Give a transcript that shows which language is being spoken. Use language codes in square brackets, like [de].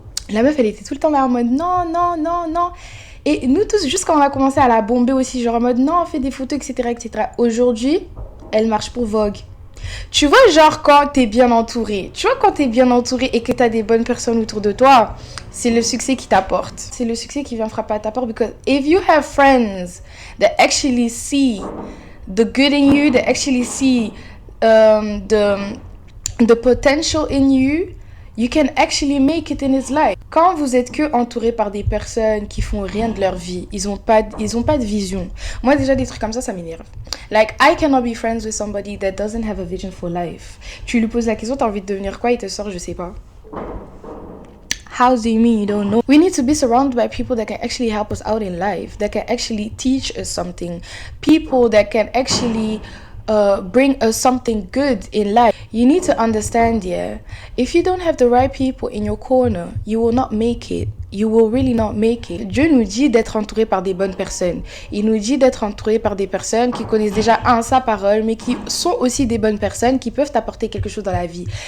[fr] La meuf, elle était tout le temps là en mode non. Et nous tous, juste quand on a commencé à la bomber aussi, genre en mode non, on fait des photos, etc. Aujourd'hui, elle marche pour Vogue. Tu vois, genre quand t'es bien entouré, et que t'as des bonnes personnes autour de toi, c'est le succès qui t'apporte. C'est le succès qui vient frapper à ta porte. [en] Because if you have friends that actually see the good in you, that actually see the potential in you, you can actually make it in his life. [fr] Quand vous êtes que entouré par des personnes qui font rien de leur vie, ils ont pas de vision. Moi déjà des trucs comme ça m'énerve. [en] Like I cannot be friends with somebody that doesn't have a vision for life. [fr] Tu lui poses la question, t'as envie de devenir quoi, il te sort je sais pas. [en] How do you mean you don't know? We need to be surrounded by people that can actually help us out in life, that can actually teach us something, people that can actually bring us something good in life. You need to understand, yeah, if you don't have the right people in your corner, you will not make it. You will really not make it. [fr] Dieu nous dit d'être entouré par des bonnes personnes. Il nous dit d'être entouré par des personnes qui connaissent déjà sa parole, mais qui sont aussi des bonnes personnes qui peuvent t'apporter quelque chose dans la vie.